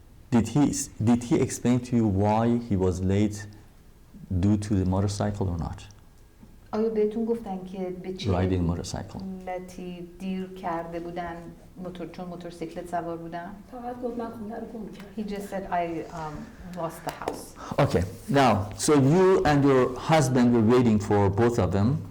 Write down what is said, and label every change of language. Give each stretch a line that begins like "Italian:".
English: Did he explain to you why he was late due to the motorcycle or not?
Persian: آیا بهتون گفتن که به چه
English: Riding motorcycle.
Persian: علتی دیر کرده بودن چون موتورسیکلت سوار بودن؟ فقط گفت من خونه رو گم کردم.
English: He just said I lost the house. Okay, now, so you and your husband were waiting for both of them.